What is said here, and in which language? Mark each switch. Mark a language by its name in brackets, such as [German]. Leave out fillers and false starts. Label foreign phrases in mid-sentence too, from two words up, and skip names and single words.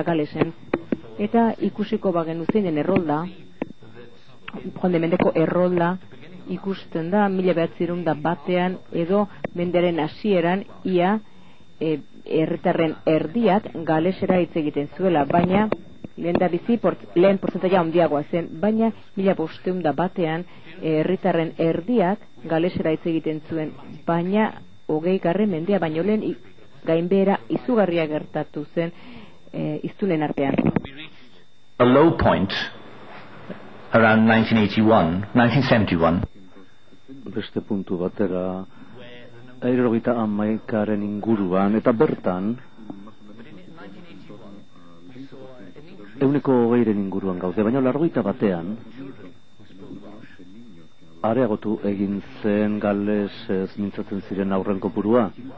[Basque] Galesen, eta ikusiko bagenu zein den errolda, Joan de Mendeko errolda ikusten da 1901 edo mendearen hasieran ia herritarren erdiak galesera hitz egiten zuela, baina lehen portzentaia handiagoa zen, baina 1501 herritarren erdiak galesera hitz egiten zuen, baina 20. mendea baino lehen gainbehera izugarria gertatu zen hiztunen artean. [English] A low point around 1971. [Basque] Beste puntu batera 71aren inguruan, eta bertan 120 inguruan gaude, baina 81 areagotu egin zen galesez mintzatzen ziren aurren kopurua.